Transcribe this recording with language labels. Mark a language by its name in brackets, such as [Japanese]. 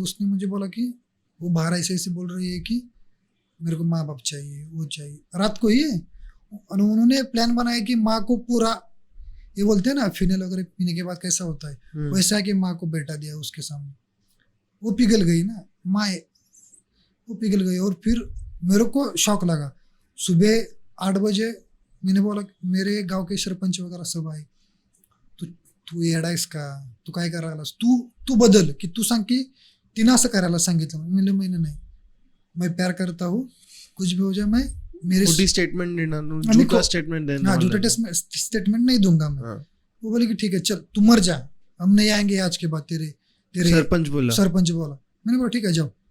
[Hindi] उसने मुझे बोला कि वो बाहर ऐसे ऐसे बोल रही है कि मेरे को माँ बाप चाहिए, वो चाहिए। रात को ही उन्होंने प्लान बनाया कि माँ को पूरा, ये बोलते हैं ना फिनेल वगैरह पीने के बाद कैसा होता है, वैसा कि माँ को बेटा दिया उसके सामने। वो पिघल गई ना माँ, वो पिघल गई। और फिर मेरे को शौक लगा। सुबह 8 बजे मैंने बोला, मेरे गांव के सरपंच वगैरह सब आए, [Marathi] तू येडा इसका, तू काय करायला, तू बदल, की तू सांग की तिनं असं करायला सांगितलं। [Hindi] मैंने नहीं, मैं प्यार करता हूँ, कुछ भी हो जाए, मैं मेरे स्टेटमेंट देना, झूठा स्टेटमेंट देना, झूठा स्टेटमेंट नहीं दूंगा मैं। वो बोले कि ठीक है चल तू मर जा, हम नहीं आएंगे आज के बाद, तेरे सरपंच बोला। मैंने बोला ठीक है जाओ।